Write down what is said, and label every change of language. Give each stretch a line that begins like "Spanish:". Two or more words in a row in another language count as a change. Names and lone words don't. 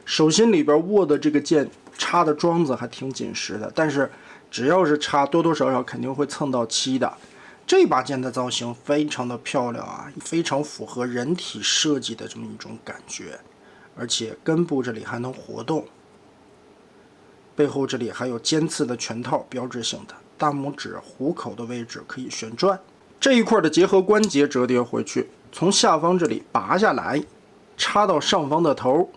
Chinese: 手心裡邊握的这個剑插的桩子還挺緊實的，但是只要是插，多多少少肯定会蹭到漆的。这把剑的造型非常的漂亮啊，非常符合人体設計的這麼一種感覺，而且根部這裡還能活動，背後這裡還有尖刺的拳套，標誌性的。大拇指虎口的位置可以旋轉，這一塊的結合關節折疊回去，從下方這裡拔下來，插到上方的頭。